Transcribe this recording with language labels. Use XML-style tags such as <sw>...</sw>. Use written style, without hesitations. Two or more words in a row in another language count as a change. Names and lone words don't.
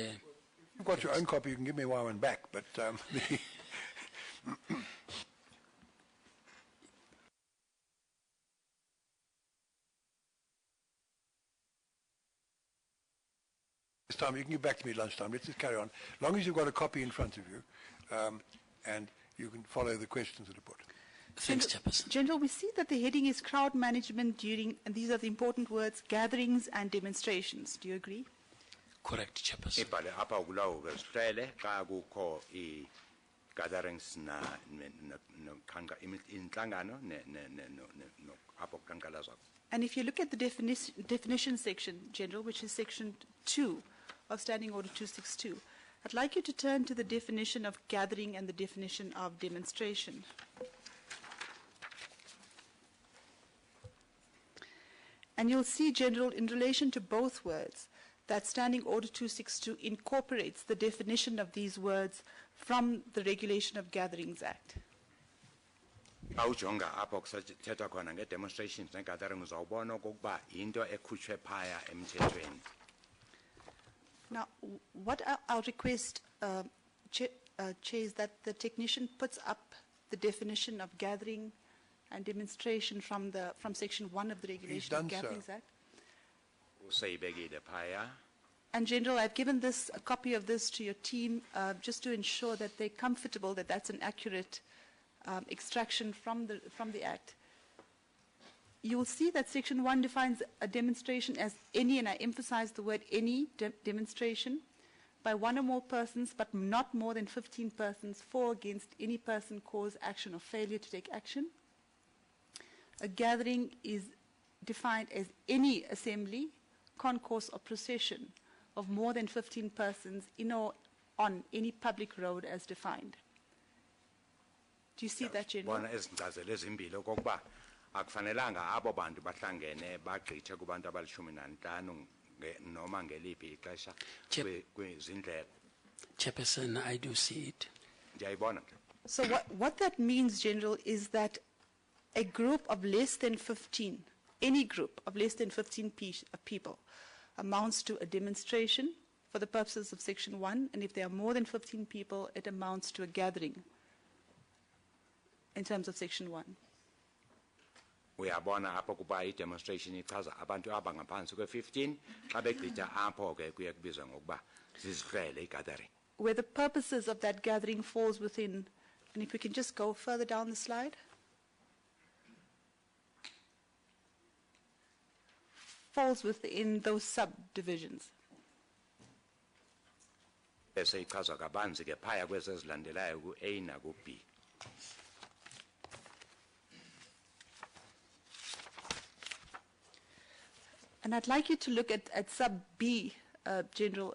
<en>If you've got your own copy, you can give me one back, but... This time, you can give back to me at lunchtime. Let's just carry on. As long as you've got a copy in front of you, and you can follow the questions that are put. Thanks, Chairperson. General, we see that the heading is crowd management during, and these are the important words, gatherings and demonstrations. Do you agree? Correct, Chairperson.</en> <xh>ibhale apha kulawo kesihlele xa kukho gatherings inhlangano apho kuqhankqalazwa.</xh> <en>And if you look at the definition section, General, which is section 2 of Standing Order 262, I'd like you to turn to the definition of gathering and the definition of demonstration. And you'll see, General, in relation to both words, that Standing Order 262 incorporates the definition of these words from the Regulation of Gatherings Act.</en> <xh>Awujonga apho kuthethwa khona nge-demonstrations ne-gathering uzawubona okokuba yinto ekhutshwe phaya emthethweni.</xh> <en>Now, what I'll request, Chair, is that the technician puts up the definition of gathering and demonstration from Section 1 of the Regulation of Gatherings Act.</en> <xh>Useyibekile phaya.</xh> <en>And General, I've given a copy of this to your team just to ensure that they're comfortable that that's an accurate extraction from the Act. You will see that Section 1 defines a demonstration as any, and I emphasize the word any, demonstration by one or more persons, but not more than 15 persons, for or against any person, cause, action, or failure to take action. A gathering is defined as any assembly, concourse, or procession of more than 15 persons in or on any public road as defined. Do you see that, General?</en> <xh>Bona ezinkcazelo ezimbili okokuba akufanelanga abo bantu bahlangene bagqithe kubantu abalishumi nanhlanu noma ngeliphi ixesha kwizindlela.</xh> <en>Chairperson, I do see it.</en> <xh>Ndiyayibona.</xh> <en>So what that means, General, is that a group of less than 15, any group of less than 15 people amounts to a demonstration for the purposes of Section 1, and if there are more than 15 people, it amounts to a gathering in terms of Section 1.</en> <xh>Uyabona apho kuba i-demonstration ichaza abantu abangaphansi kwe-15 xa begqitha apho ke kuye kubizwa ngokuba zizihlele i-gathering.</xh> <en>Where the purposes of that gathering falls within, and if we can just go further down the slide. Falls within those subdivisions.</en> <xh>Bese ichazwa kabanzi ke phaya kwezi ezilandelayo ku-A naku-B.</xh> <en>And I'd like you to look at sub B, General.</en>